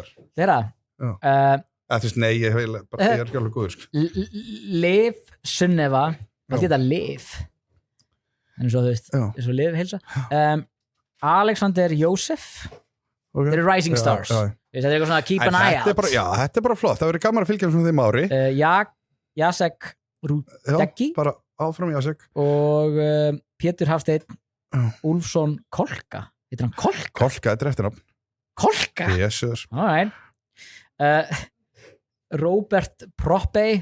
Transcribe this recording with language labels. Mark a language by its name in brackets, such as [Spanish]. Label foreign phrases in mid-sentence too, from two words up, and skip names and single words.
[Icelandic] þeirra þú veist, nei, ég er ekki alveg góður Liv Sunneva þetta er Liv en svo þú veist, svo Liv heilsa Alexander Jósef þeir eru Rising Stars þetta er eitthvað svona [English] keep an eye out [Icelandic] þetta er bara flott, það verður gaman að fylgja um þeim ári Jacek Rudecki bara áfram Jacek og Pétur Hafsteinn Úlfsson Kolka heitir hann Kolka? Kolka, þetta er eftirnafn Kolka? Jesus Robert Proppe,